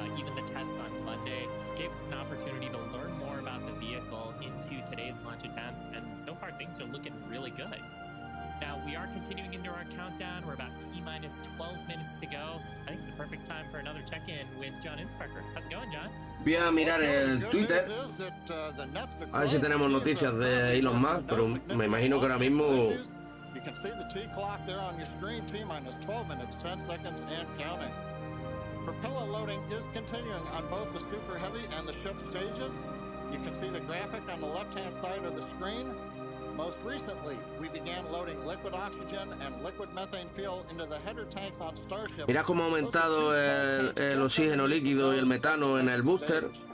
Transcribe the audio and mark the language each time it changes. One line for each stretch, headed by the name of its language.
English: Even the test on Monday gave us an opportunity to learn more about the vehicle into today's launch attempt, and so far things are looking really good. Now, we are continuing into our countdown. We're about T-minus 12 minutes to go. I think it's a perfect time for another check-in with John Inspector. How's it going, John?
Spanish: Voy a mirar el Twitter a ver si tenemos noticias de Elon Musk, pero me imagino que ahora mismo...
English: You can see the T clock there on your screen, T-minus 12 minutes, 10 seconds, and counting. Propellant loading is continuing on both the Super Heavy and the ship stages. You can see the graphic on the left-hand side of the screen. Most recently, we began loading liquid oxygen and liquid methane fuel into the header tanks on Starship.
Spanish: Mirad cómo ha aumentado el oxígeno líquido y el metano en el booster.